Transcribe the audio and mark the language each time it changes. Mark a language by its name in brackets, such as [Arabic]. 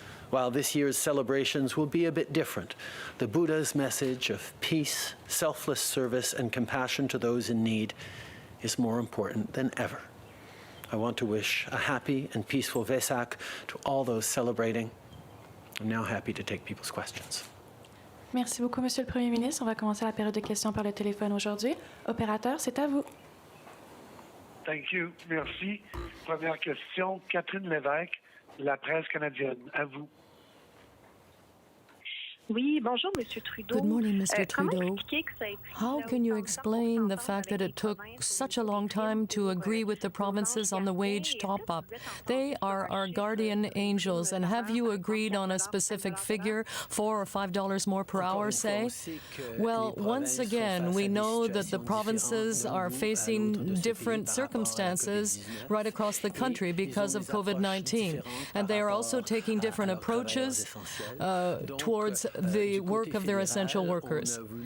[English] While this year's celebrations will be a bit different, the Buddha's message of peace, selfless service, and compassion to those in need is more important than ever. I want to wish a happy and peaceful Vesak to all those celebrating. I'm now happy to take people's questions. [French] Merci beaucoup, Monsieur le Premier ministre. On va commencer la période de questions par le téléphone aujourd'hui. Opérateur, c'est à vous. [English] Thank you. [French] Merci. Première question, Catherine Lévesque, La Presse canadienne. À vous. Oui, bonjour, Monsieur Trudeau. [English] Good morning, Mr. [French] Comment [English] Trudeau. [French] expliquer que ça ait pris [English] How can you explain the fact that it took such a long time to agree with the provinces on the wage top-up? They are our guardian angels, and have you agreed on a specific figure, $4 or $5 more per hour, say? Well, once again, we know that the provinces are facing different circumstances right across the country because of COVID-19, and they are also taking different approaches towards the work of their essential workers.